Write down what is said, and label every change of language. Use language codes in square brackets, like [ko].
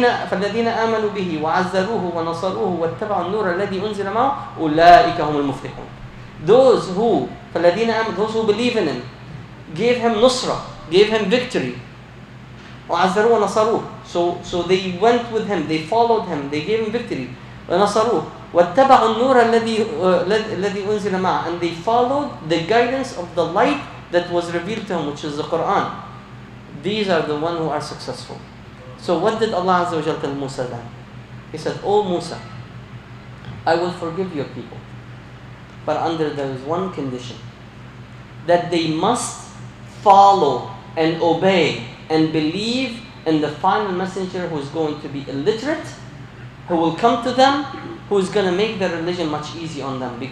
[ar] فالذين آمنوا به وعزروه ونصروه واتبعوا النور الذي أنزل معه أولئك هم المفلحون. [en] Those who believe in him, gave him nusra, gave him victory. [ar] وعزروه ونصروه. [en] So they went with him, they followed him, they gave him victory. [ar] ونصروه واتبعوا النور الذي أنزل معه. [en] And they followed the guidance of the light that was revealed to him, which is the Quran. These are the ones who are successful. So what did Allah Azza wa Jal tell Musa then? He said, "O Musa, I will forgive your people, but there is one condition, that they must follow and obey and believe in the final messenger who is going to be illiterate, who will come to them, who is going to make their religion much easier on them."